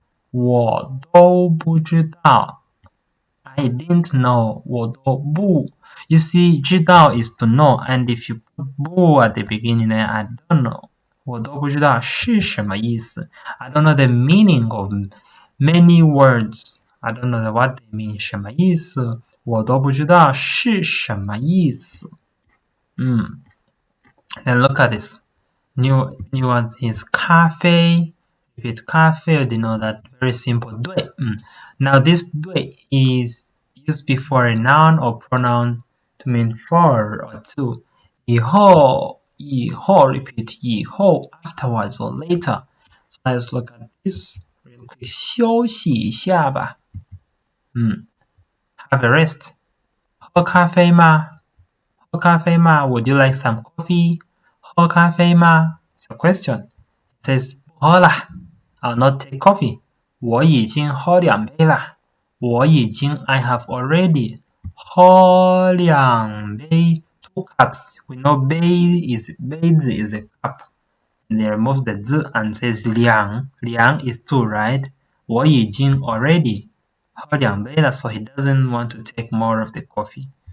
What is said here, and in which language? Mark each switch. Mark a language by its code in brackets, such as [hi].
[zh] 我都不知道 [en] I didn't know [zh] 我都不 [en] You see, 知道 is to know, and if you put 不 at the beginning, then I don't know. [zh] 我都不知道是什么意思 [en] I don't know the meaning of many words. I don't know what they mean. [zh] 什么意思我都不知道是什么意思 [en] Then look at this. New one is 咖啡 Repeat 咖啡 you know that very simple 对 Now this 对 is used before a noun or pronoun to mean for or to 以后 repeat 以后 afterwards or later. So let's look at this real quick. [zh] 休息一下吧 [en] Have a rest. [zh] 喝咖啡吗？喝咖啡吗 [en] Would you like some coffee? 喝咖啡吗 It's a question. It says [zh] 不喝啦 [en] I'll not take coffee. [zh] 我已经喝2杯啦我已经 [en] I have already [zh] 喝2杯 [en] 2 cups. We know 杯 is a cup. And they remove the z and says 2. 2 is 2, right? [zh] 我已经 [en] already [zh] 喝2杯了 [en] so he doesn't want to take more of the coffee.